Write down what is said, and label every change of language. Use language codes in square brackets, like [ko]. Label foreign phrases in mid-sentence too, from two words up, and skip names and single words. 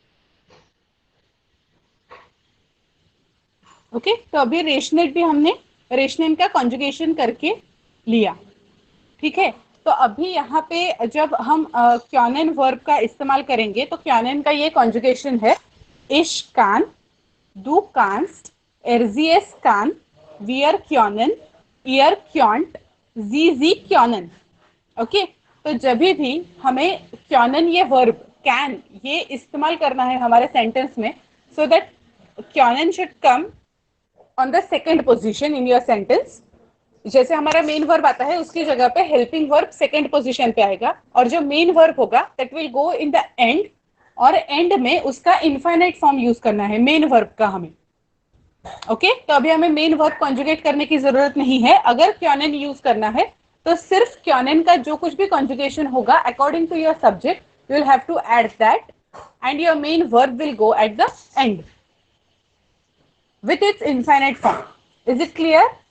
[hi] ओके, तो अभी रेशनेट भी हमने रेशनेट का कॉन्जुगेशन करके लिया, ठीक है। तो अभी यहाँ पे जब हम क्योनन वर्ब का इस्तेमाल करेंगे तो क्योनन का ये कॉन्जुगेशन है, [de] ich kann, du kannst, RCS kann, wir können, ihr könnt, sie können। [hi] ओके, तो जब भी हमें क्योनन ये [en] verb can [hi] ये इस्तेमाल करना है हमारे सेंटेंस में, [en] so that können should come on the second position in your sentence. [hi] जैसे हमारा [en] main verb [hi] आता है उसकी जगह पे [en] helping verb second position [hi] पे आएगा, और जो मेन वर्ब होगा [en] that will go in the end, [hi] और एंड में उसका [en] infinite form use [hi] करना है [en] main verb [hi] का हमें। ओके, तो अभी हमें [en] main verb conjugate [hi] करने की जरूरत नहीं है। अगर क्योनन यूज करना है तो सिर्फ क्योनन का जो कुछ भी कॉन्जुगेशन होगा [en] according to your subject you will have to add that, and your main verb will go at the end with its infinite form. Is it clear?